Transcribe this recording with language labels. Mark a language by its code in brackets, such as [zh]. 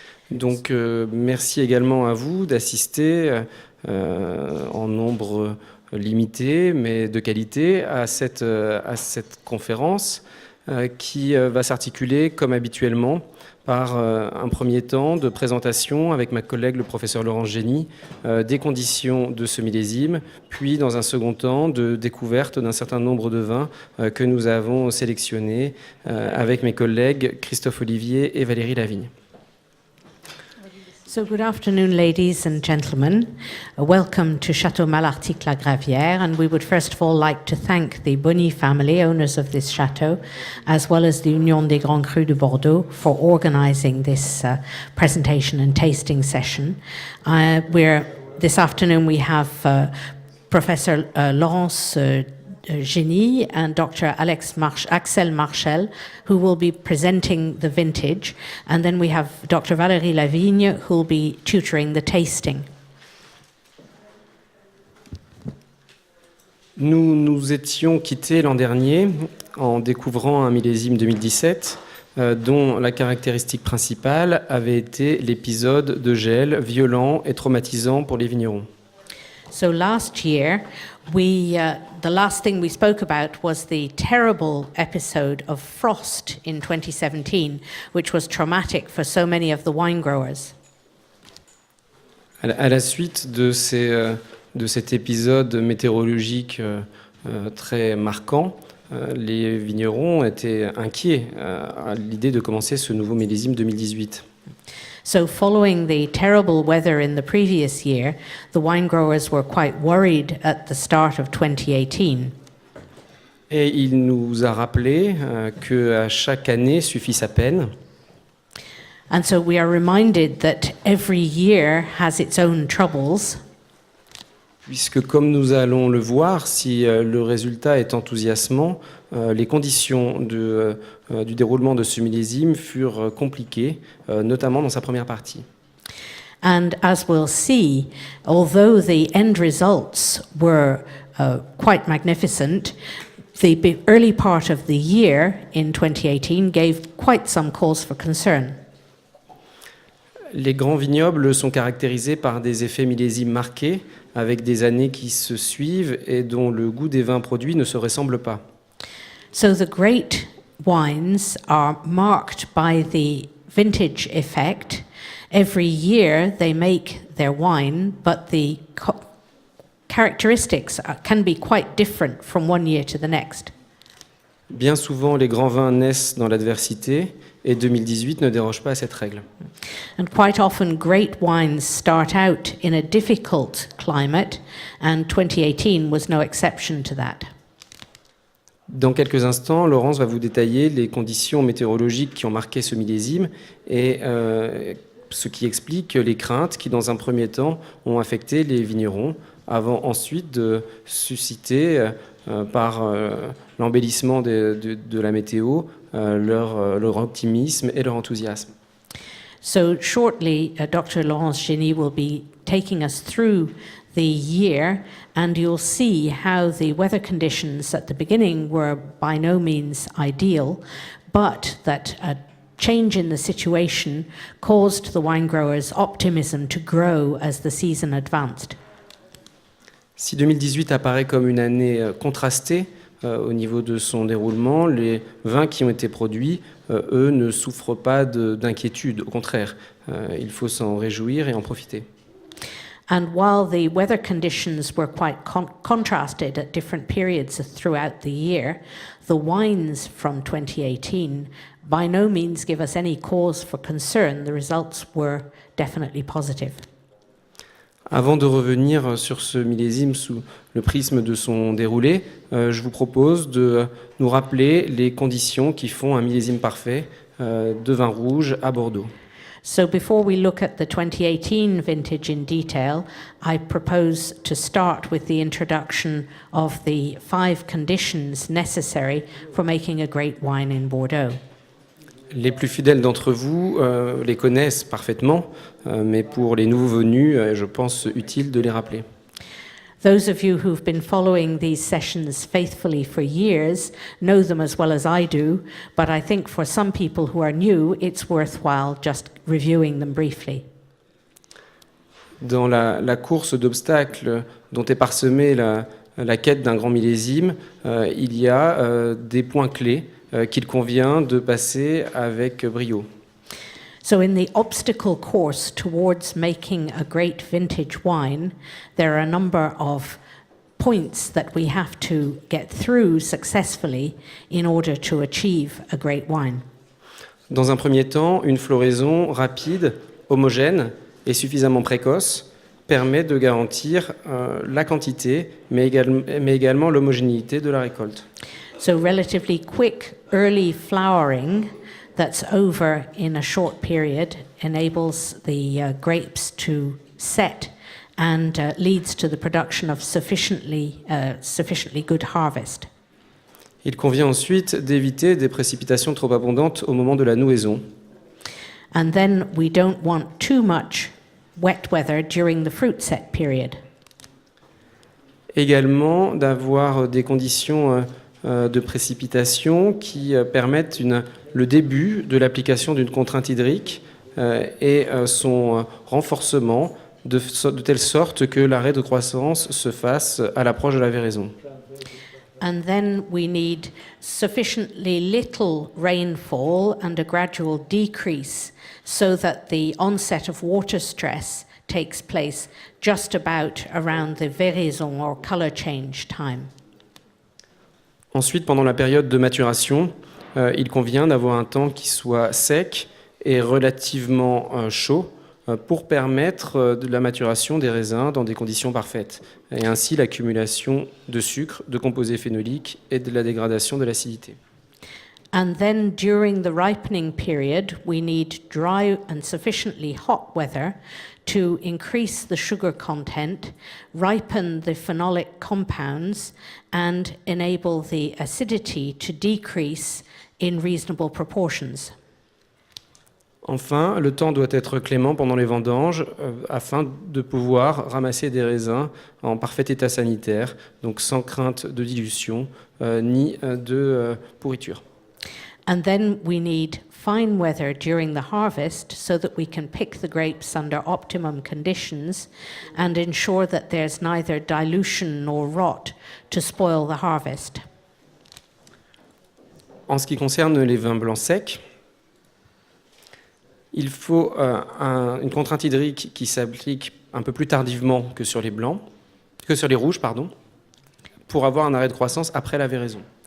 [fr] Donc merci également à vous d'assister en nombre limité mais de qualité à cette conférence qui va s'articuler comme habituellement par un premier temps de présentation avec ma collègue le professeur Laurence Génie des conditions de ce millésime, puis dans un second temps de découverte d'un certain nombre de vins que nous avons sélectionnés avec mes collègues Christophe Olivier et Valérie Lavigne. [en] So good afternoon, ladies and gentlemen. Welcome to Château Malartic-la-Gravière, and we would first of all like to thank the Bonny family, owners of this chateau, as well as the Union des Grands Crus de Bordeaux for organizing this presentation and tasting session. This afternoon we have Professor Laurence Génie and Dr. Axel Marchel, who will be presenting the vintage, and then we have Dr. Valérie Lavigne, who will be tutoring the tasting. [fr] Nous nous étions quittés l'an dernier en découvrant un millésime 2017 dont la caractéristique principale avait été l'épisode de gel violent et traumatisant pour les vignerons. [en] So last year, the last thing we spoke about was the terrible episode of frost in 2017, which was traumatic for so many of the wine growers. [fr] À la suite de cet épisode météorologique très marquant, les vignerons étaient inquiets à l'idée de commencer ce nouveau millésime 2018. [en] So following the terrible weather in the previous year, the wine growers were quite worried at the start of 2018. [fr] Et il nous a rappelé qu'à chaque année suffit sa peine. [en] And so we are reminded that every year has its own troubles. [fr] Puisque, comme nous allons le voir, si le résultat est enthousiasmant, les conditions du déroulement de ce millésime furent compliquées, notamment dans sa première partie. [en] And as we'll see, although the end results were quite magnificent, the early part of the year in 2018 gave quite some cause for concern. [fr] Les grands vignobles sont caractérisés par des effets millésimes marqués, avec des années qui se suivent et dont le goût des vins produits ne se ressemble pas. [en] So the great wines are marked by the vintage effect. Every year they make their wine, but the characteristics can be quite different from one year to the next. [fr] Bien souvent, les grands vins naissent dans l'adversité, et 2018 ne déroge pas à cette règle. [en] And quite often great wines start out in a difficult climate, and 2018 was no exception to that. [fr] Dans quelques instants, Laurence va vous détailler les conditions météorologiques qui ont marqué ce millésime et ce qui explique les craintes qui, dans un premier temps, ont affecté les vignerons, avant ensuite de susciter, par l'embellissement de la météo, leur optimisme et leur enthousiasme. [en] So shortly, Dr. Laurence Génie will be taking us through the year, and you'll see how the weather conditions at the beginning were by no means ideal, but that a change in the situation caused the wine growers' optimism to grow as the season advanced. [fr] Si 2018 apparaît comme une année contrastée au niveau de son déroulement, les vins qui ont été produits, eux, ne souffrent pas d'inquiétude. Au contraire, il faut s'en réjouir et en profiter. [en] And while the weather conditions were quite contrasted at different periods throughout the year, the wines from 2018 by no means give us any cause for concern. The results were definitely positive. [fr] Avant de revenir sur ce millésime sous le prisme de son déroulé, je vous propose de nous rappeler les conditions qui font un millésime parfait de vin rouge à Bordeaux. [en] So before we look at the 2018 vintage in detail, I propose to start with the introduction of the 5 conditions necessary for making a great wine in Bordeaux. [fr] Les plus fidèles d'entre vous les connaissent parfaitement, mais pour les nouveaux venus, je pense utile de les rappeler. [en] Those of you who've been following these sessions faithfully for years know them as well as I do, but I think for some people who are new, it's worthwhile just reviewing them briefly. [fr] Dans la course d'obstacles dont est parsemée la quête d'un grand millésime, il y a des points clés qu'il convient de passer avec brio. [en] So in the obstacle course towards making a great vintage wine, there are a number of points that we have to get through successfully in order to achieve a great wine. [fr] Dans un premier temps, une floraison rapide, homogène et suffisamment précoce permet de garantir la quantité, mais également l'homogénéité de la récolte. [en] So relatively quick early flowering that's over in a short period enables the grapes to set and leads to the production of sufficiently good harvest. [fr] Il convient ensuite d'éviter des précipitations trop abondantes au moment de la nouaison. [en] And then we don't want too much wet weather during the fruit set period. [fr] Également d'avoir des conditions de précipitation qui permettent le début de l'application d'une contrainte hydrique et son renforcement de telle sorte que l'arrêt de croissance se fasse à l'approche de la véraison. [en] And then we need sufficiently little rainfall and a gradual decrease so that the onset of water stress takes place just about around the véraison or color change time. [fr] Ensuite, pendant la période de maturation, il convient d'avoir un temps qui soit sec et relativement chaud pour permettre de la maturation des raisins dans des conditions parfaites, et ainsi l'accumulation de sucre, de composés phénoliques et de la dégradation de l'acidité. [en] And then during the ripening period, we need dry and sufficiently hot weather to increase the sugar content, ripen the phenolic compounds, and enable the acidity to decrease in reasonable proportions. [fr] Enfin, le temps doit être clément pendant les vendanges afin de pouvoir ramasser des raisins en parfait état sanitaire, donc sans crainte de dilution ni de pourriture. [en] And then we need fine weather during the harvest so that we can pick the grapes under optimum conditions and ensure that there's neither dilution nor rot to spoil the harvest. [fr] En ce qui concerne les vins blancs secs, il faut une contrainte hydrique qui s'applique un peu plus tardivement que sur les rouges, pour avoir un arrêt de croissance après la véraison.